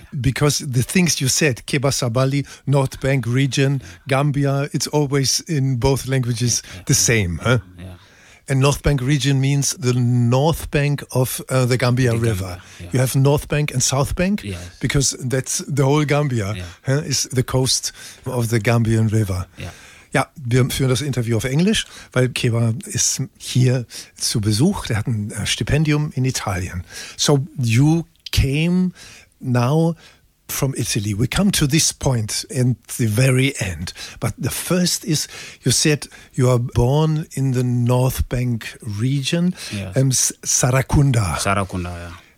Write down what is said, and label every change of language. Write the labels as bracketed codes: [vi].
[en] Because the things you said, Keba Sabali, North Bank region, Gambia, it's always in both languages the same. Huh? And North Bank region means the north bank of the Gambia River. Yeah. You have North Bank and South Bank, yes. Because that's the whole Gambia, yeah. Is the coast of the Gambian River. Yeah. [de] Ja, wir führen das Interview auf Englisch, weil Keba ist hier zu Besuch. Der hat ein Stipendium in Italien. [en] So you came now from Italy. We come to this point in the very end. But the first is, you said you are born in the North Bank region, yes. Sarakunda. Sarakunda, yeah.